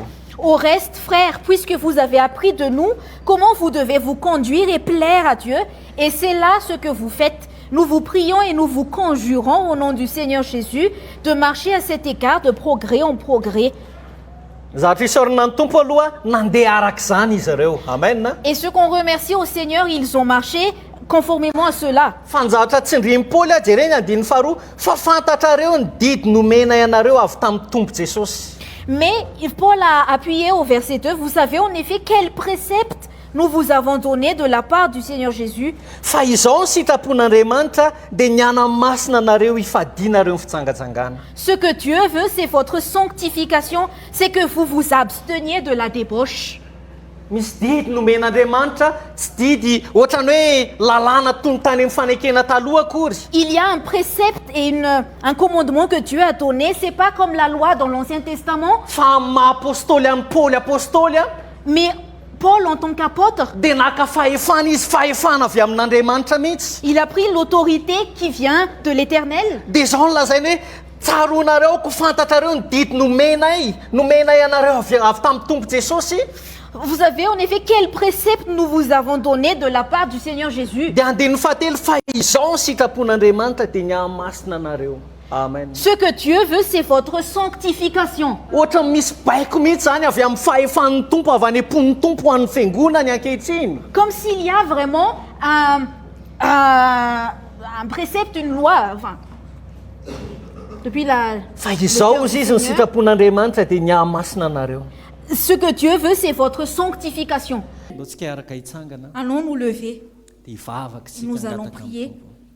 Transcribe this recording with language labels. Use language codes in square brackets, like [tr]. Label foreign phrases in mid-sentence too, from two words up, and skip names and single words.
[fr] Au reste, frères, puisque vous avez appris de nous comment vous devez vous conduire et plaire à Dieu, et c'est là ce que vous faites, nous vous prions et nous vous conjurons au nom du Seigneur Jésus de marcher à cet écart de progrès en progrès. [mg] Zavatra isaorana ny tompo aloha nandeha arak'izany izy ireo. Amen. [fr] Et ce qu'on remercie au Seigneur, ils ont marché conformément à cela. [mg] Fa ny zavatra tsindriny Paoly a jereny andiny faharoa fa fantatrareo ny didy nomena ianareo avy tamin'ny tompo Jesosy. [fr] Mais Paul a appuyé au verset 2, vous savez en effet quel précepte nous vous avons donné de la part du Seigneur Jésus. [mg] Fa izao ny sitrapon'Andriamanitra dia ny hanamasina anareo hifadianareo ny fitsangatsangana. [fr] Ce que Dieu veut, c'est votre sanctification, c'est que vous vous absteniez de la débauche. [mg] Misy didy nomen'Andriamanitra, tsy didy ohatrany hoe lalàna tony tany amin'ny fanekena taloha akory. [fr] Il y a un précepte et un commandement que Dieu a donné, c'est pas comme la loi dans l'Ancien Testament. [mg] Fa maha-apôstôly amin'ny Paoly apôstôly a [fr] Mais Paul, en tant qu'apôtre, [mg] dia naka fahefana izy fahefana avy amin'Andriamanitra mihitsy. [fr] il a pris l'autorité qui vient de l'Éternel. [mg] Dia izao no lazainy hoe tsaronareo ko fantatrareo ny didy nomenay ianareo avy tamin'ny tompo Jesosy. [fr] Vous avez en effet quel précepte nous vous avons donné de la part du Seigneur Jésus. [mg] Dia andininy fahatelo fa izao ny sitrapon'Andriamanitra dia ny hahamasina anareo. Amen. [fr] Ce que Dieu veut, c'est votre sanctification. [mg] Ohatra misy baiko mihitsy zany avy amin'ny fahefan'ny tompo avy any am-pon'ny tompo ho an'ny fiangonany ankehitriny. [fr] Comme s'il y a vraiment un précepte, une loi, enfin, depuis la... [mg] Fa izao izy ny sitrapon'Andriamanitra dia ny hahamasina anareo. [fr] Ce que Dieu veut, c'est votre sanctification. [mg] Antsika araka hitsangana [fr] Allons nous lever. [mg] dia hivavaka isika [fr] Nous allons [mg] hangataka [fr] prier. [mg] amin'ny Tompo.